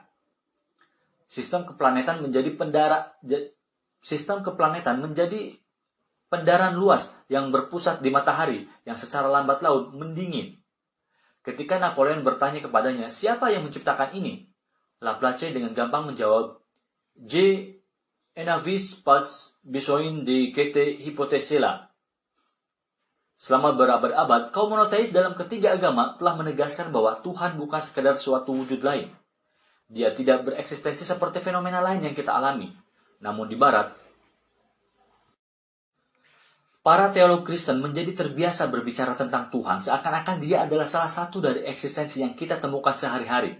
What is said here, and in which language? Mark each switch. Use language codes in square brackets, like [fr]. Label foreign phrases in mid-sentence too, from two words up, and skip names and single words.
[id] Sistem keplanetan menjadi pendaran luas yang berpusat di matahari yang secara lambat laun mendingin. Ketika Napoleon bertanya kepadanya, siapa yang menciptakan ini? Laplace dengan gampang menjawab, [fr] Je n'avais pas besoin de cette hypothèse-là. [id] Selama berabad-abad, kaum monoteis dalam ketiga agama telah menegaskan bahwa Tuhan bukan sekadar suatu wujud lain. Dia tidak bereksistensi seperti fenomena lain yang kita alami. Namun di Barat, para teolog Kristen menjadi terbiasa berbicara tentang Tuhan seakan-akan dia adalah salah satu dari eksistensi yang kita temukan sehari-hari.